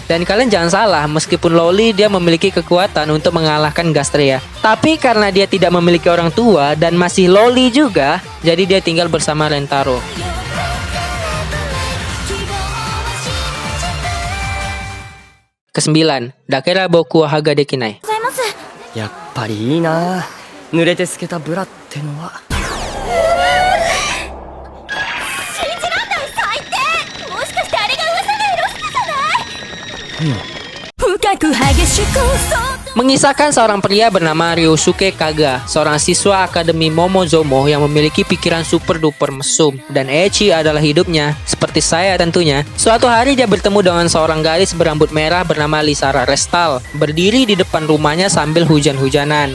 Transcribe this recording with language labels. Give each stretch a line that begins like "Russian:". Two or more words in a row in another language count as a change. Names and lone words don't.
Indonesian: Dan kalian jangan salah, meskipun loli, dia memiliki kekuatan untuk mengalahkan Gastrea. Tapi karena dia tidak memiliki orang tua dan masih loli juga, jadi dia tinggal bersama Rentaro. Kesembilan, Dakera Boku wa Haga Dekinai.
Japanese: やっぱりいいな。濡れて透けたブラってのは。信じらんない最低。もしかしてあれが噂のエロスケじゃない？深く激しく
Indonesian: Mengisahkan seorang pria bernama Ryosuke Kaga, seorang siswa Akademi Momozomo yang memiliki pikiran
English: super duper
Indonesian: mesum dan ecchi adalah hidupnya, seperti saya tentunya. Suatu hari dia bertemu dengan seorang gadis berambut merah bernama Lisara Restal, berdiri di depan rumahnya sambil hujan-hujanan.